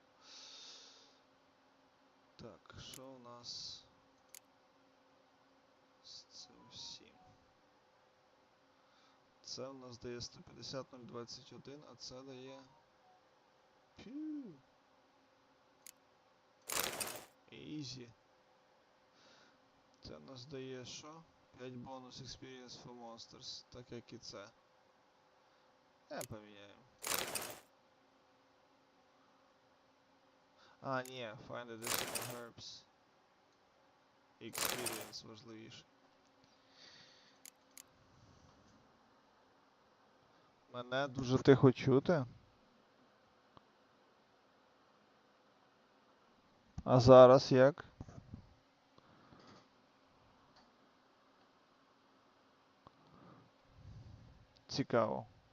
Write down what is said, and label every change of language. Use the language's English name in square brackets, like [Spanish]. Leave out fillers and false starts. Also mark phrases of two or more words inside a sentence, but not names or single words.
[Ukrainian] Так, що у нас з цим всім? Це у нас дає 150-021, а це дає... Пью. Ізі. Це у нас дає що? [English] 5 бонус experience for monsters, [Ukrainian] так як і це. Поміняємо. А, ні, [English] find additional herbs. [Ukrainian] Experience важливіше. Мене дуже тихо чути. А зараз як? Цікаво.